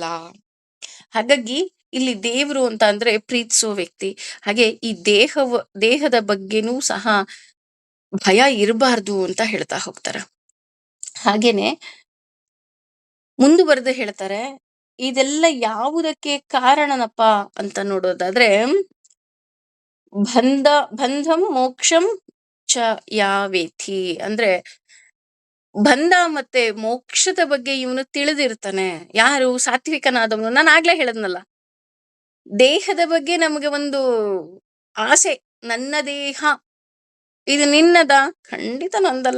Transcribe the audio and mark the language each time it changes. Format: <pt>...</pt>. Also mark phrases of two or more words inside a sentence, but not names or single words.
<kn>ಹಾಗಾಗಿ ಇಲ್ಲಿ ದೇವ್ರು ಅಂತ ಅಂದ್ರೆ ಪ್ರೀತಿಸೋ ವ್ಯಕ್ತಿ. ಹಾಗೆ ಈ ದೇಹದ ಬಗ್ಗೆನೂ ಸಹ ಭಯ ಇರಬಾರ್ದು ಅಂತ ಹೇಳ್ತಾ ಹೋಗ್ತಾರೆ. ಹಾಗೇನೆ ಮುಂದುವರೆದು ಹೇಳ್ತಾರೆ, ಇದೆಲ್ಲ ಯಾವುದಕ್ಕೆ ಕಾರಣನಪ್ಪ ಅಂತ ನೋಡೋದಾದ್ರೆ,</kn> <sa>ಬಂಧ ಬಂಧಂ ಮೋಕ್ಷಂ ಚ ಯಾವೇತಿ</sa> <kn>ಅಂದ್ರೆ ಬಂಧ ಮತ್ತೆ ಮೋಕ್ಷದ ಬಗ್ಗೆ ಇವನು ತಿಳಿದಿರ್ತಾನೆ. ಯಾರು? ಸಾತ್ವಿಕನಾದವನು. ನಾನು ಆಗ್ಲೇ ಹೇಳದ್ನಲ್ಲ, ದೇಹದ ಬಗ್ಗೆ ನಮಗೆ ಒಂದು ಆಸೆ. ನನ್ನ ದೇಹ ಇದು ನಿನ್ನದ? ಖಂಡಿತ ನಂದಲ್ಲ.</kn>